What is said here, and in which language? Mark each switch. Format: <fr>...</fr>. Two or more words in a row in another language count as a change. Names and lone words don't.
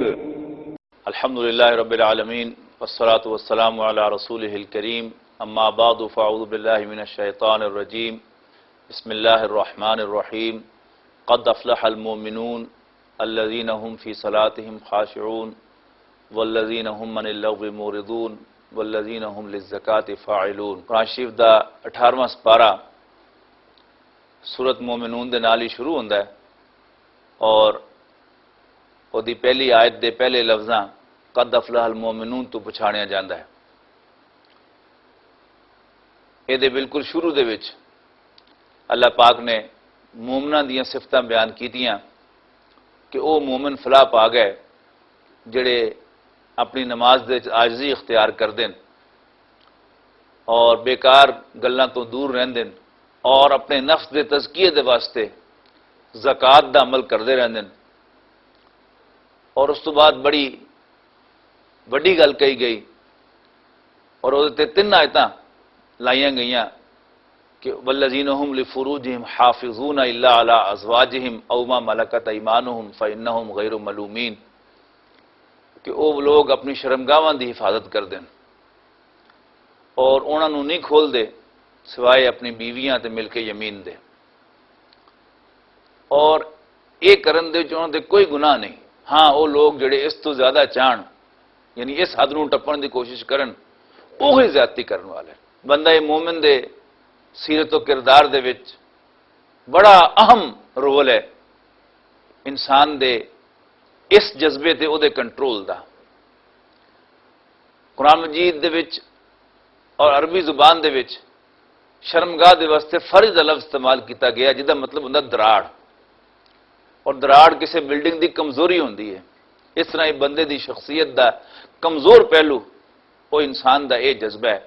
<ar>الحمد لله رب العالمين والصلاة والسلام على رسوله الكريم اما بعد فاعوذ بالله من الشيطان الرجيم بسم الله الرحمن الرحيم قد افلح المؤمنون الذين هم في صلاتهم خاشعون والذين هم عن اللغو معرضون والذين هم للزکاة فاعلون۔</ar> <pa>قرآن شریف دا 18واں سپارہ سورت مومنون دے نال ہی شروع ہوندا ہے اور دی پہلی آیت دے پہلے لفظاں</pa> <ar>قد افلح المؤمنون</ar> <pa>تو پچھاڑیا جاندا ہے۔ اے دے بالکل شروع دے وچ اللہ پاک نے مومناں دیاں صفتاں بیان کیتیاں کہ او مومن فلاح پا گئے جڑے اپنی نماز دے عاجزی اختیار کر دین اور بیکار گلاں تو دور رہندن اور اپنے نفس دے تزکیے دے واسطے زکوٰۃ دا عمل کردے رہندن۔ اور اس تو بعد بڑی وڈی گل کہی گئی اور وہ تین آیتاں لائیاں گئیاں کہ</pa> <ar>والذین هم لفروجہم حافظون الا علی ازواجہم او ما ملکت ایمانہم فانہم غیر ملومین،</ar> <pa>کہ وہ لوگ اپنی شرمگاہاں دی حفاظت کر دیں اور انہاں نوں نہیں کھول دے سوائے اپنی بیویاں تے مل کے یمین دے، اور یہ کرن دے انہاں دے کوئی گناہ نہیں۔ ہاں وہ لوگ جڑے اس تو زیادہ چاہن یعنی اس حد نوں ٹپن دی کوشش کرن وہی زیادتی کرن والے۔ بندہ مومن دے سیرت و کردار دے وچ بڑا اہم رول ہے انسان دے اس جذبے تے او دے کنٹرول دا۔ قرآن مجید دے وچ اور عربی زبان دے وچ شرمگاہ دے واسطے فرض دا لفظ استعمال کیتا گیا جدا مطلب ہوندا دراڑ، اور دراڑ کسی بلڈنگ دی کمزوری ہوندی ہے، اس طرح یہ بندے دی شخصیت دا کمزور پہلو وہ انسان دا یہ جذبہ ہے۔</pa>